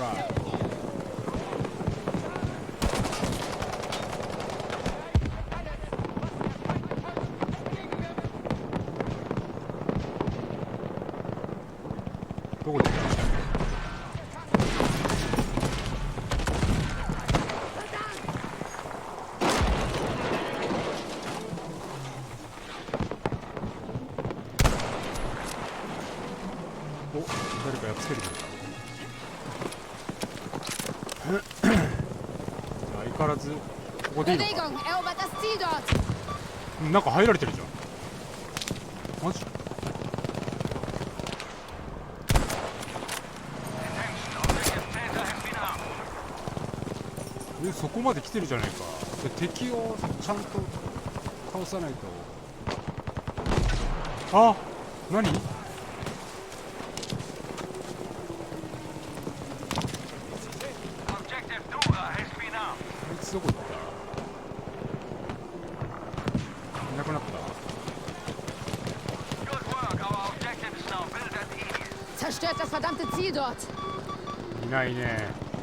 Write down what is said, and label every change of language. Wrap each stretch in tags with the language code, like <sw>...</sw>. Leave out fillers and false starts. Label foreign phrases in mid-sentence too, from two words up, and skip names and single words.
<ja>どこでお、誰かやっつけるか。相変わらずここでいいのか。</ja> <de>Bewegung! Erobert das Ziel dort!</de> <ja>なんか入られてるじゃん。マジ？そこまで来てるじゃないか。で敵をちゃんと倒さないと。あ、何？</ja> <en>Objective Dora has been armed.</en> <ja>あいつどこ行った？いなくなった。</ja> <en>Good work. Our objective is now built at Ilias.</en> <de>Zerstört das verdammte Ziel dort!</de> <ja>いないね。</ja>